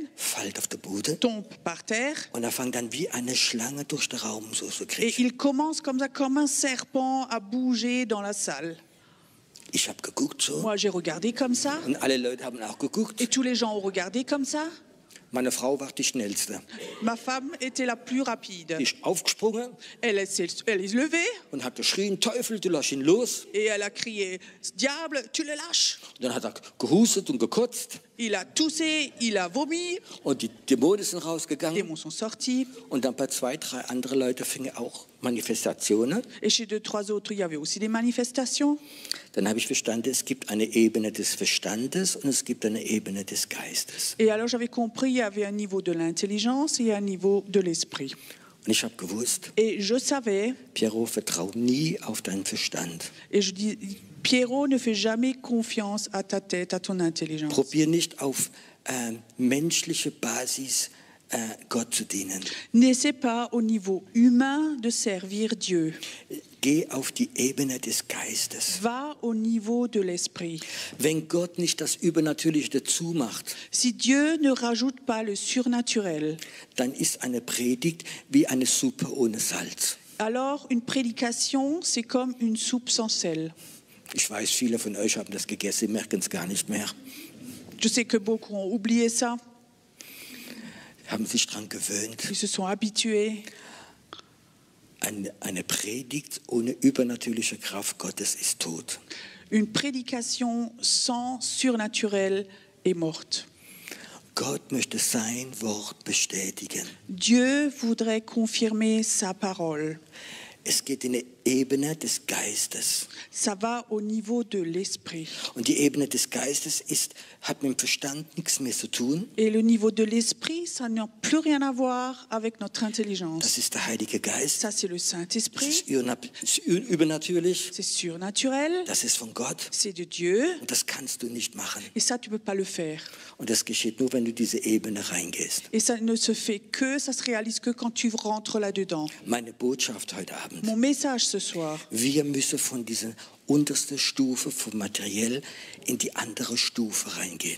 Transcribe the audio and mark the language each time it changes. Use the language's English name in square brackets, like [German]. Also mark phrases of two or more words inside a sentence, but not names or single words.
[German] fällt auf der Bude [French] tombe par terre [German] und er fängt dann wie eine Schlange durch den Raum so zu [French] et [German] kriechen. [French] il commence comme ça, comme un serpent, à bouger dans la salle. [German] Ich habe geguckt so [French] Moi, j'ai regardé comme ça [German] und alle Leute haben auch geguckt. [French] et tous les gens ont regardé comme ça. [German] Meine Frau war die Schnellste. [French] Ma femme était la plus rapide. [German] Die ist aufgesprungen [French] Elle est levée [German] und hat geschrien, Teufel, du lass ihn los. [French] et elle a crié « Diable, tu le lâches !» [German] Und dann hat er gehustet und gekotzt [French] Il a toussé, il a vomi, [German] und die Dämonen sind [French] les [German] rausgegangen. [French] démons sont sortis. [German] Und dann bei 2, 3 anderen Leuten fingen auch Manifestationen. [French] Et chez 2, 3 autres, il y avait aussi des manifestations. [German] Dann habe ich verstanden, es gibt eine Ebene des Verstandes und es gibt eine Ebene des Geistes. [French] Et alors j'avais compris, il y avait un niveau de l'intelligence et un niveau de l'esprit. [German] Und ich habe gewusst, [French] Et je savais, [German] Piero, vertrau nie auf deinen Verstand. [French] et je dis, Pierrot, ne fais jamais confiance à ta tête, à ton intelligence. [German] Probier nicht auf menschliche Basis Gott zu dienen. [French] N'essaie pas au niveau humain de servir Dieu. [German] Geh auf die Ebene des Geistes. [French] Va au niveau de l'esprit. [German] Wenn Gott nicht das Übernatürliche dazu macht, [French] Si Dieu ne rajoute pas le surnaturel, [German] dann ist eine Predigt wie eine Suppe ohne Salz. [French] alors une prédication, c'est comme une soupe sans sel. [German] Ich weiß, viele von euch haben das gegessen, merken es gar nicht mehr. [French] Je sais que beaucoup ont oublié ça, [German] Haben sich daran gewöhnt. [French] ils se sont habitués. [German] Eine Predigt ohne übernatürliche Kraft Gottes ist tot. [French] Une prédication sans surnaturel est morte. [German] Gott möchte sein Wort bestätigen. [French] Dieu voudrait confirmer sa parole. [German] Es geht in die Ebene des Geistes. [French] Ça va au niveau de l'esprit. [German] Und die Ebene des Geistes hat mit dem Verstand nichts mehr zu tun. [French] Et le niveau de l'esprit, ça n'a plus rien à voir avec notre intelligence. [German] Das ist der Heilige Geist. [French] Ça, c'est le [German] Das [French] Saint-Esprit. [German] ist übernatürlich. [French] C'est surnaturel. [German] Das ist von Gott. [French] C'est de Dieu. [German] Und das kannst du nicht machen. [French] Et ça, tu ne peux pas le faire. [German] Und das geschieht nur, wenn du diese Ebene reingehst. [French] Et ça ne se fait que, ça se réalise que quand tu rentres là-dedans. [German] Meine Botschaft heute Abend. [French] Mon message ce soir, [German] Wir müssen von dieser untersten Stufe vom Materiell in die andere Stufe reingehen.